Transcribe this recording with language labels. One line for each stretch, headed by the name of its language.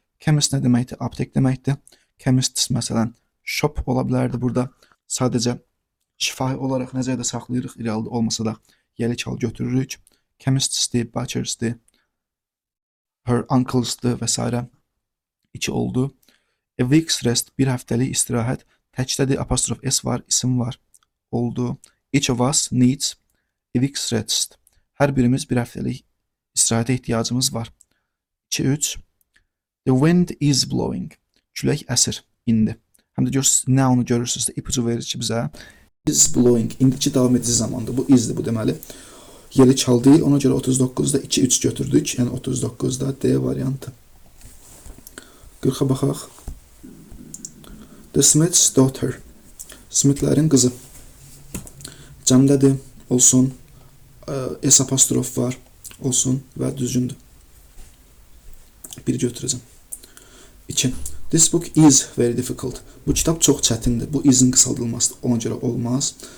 Azerbaijani: Chemist nə deməkdir? Aptek deməkdir. Chemist's məsələn shop ola bilərdi burada. Sadəcə şifahi olaraq nəzərdə saxlayırıq. İrəli olmasa da yəli çal götürürük. Chemist'sdir, butcher'sdir, her uncle'sdir və s. 2 oldu.
English: A week's rest,
Azerbaijani: bir həftəlik istirahət. Təkdədir, apostrof S var, isim var. Oldu.
English: Each of us needs a week's rest.
Azerbaijani: Hər birimiz bir həftəlik istirahətə ehtiyacımız var. 2-3.
English: The wind is blowing.
Azerbaijani: Külək əsir, indi. Həm də görürsünüz, nə onu görürsünüz də ipucu verir ki bizə. Is blowing, indiki davam edici zamandır. Bu isdir bu deməli. Yeli çal deyil, ona görə 39-da 2-3 götürdük. Yəni 39-da D variantı. 40-a baxaq.
English: The Smith's daughter.
Azerbaijani: Smithlərin qızı. Cəmdədir, olsun. S apostrof var, olsun və düzgündür. 1 götürəcəm. 2.
English: This book is very difficult.
Azerbaijani: Bu kitab çox çətindir. Bu is'in qısaldılması ona görə olmaz.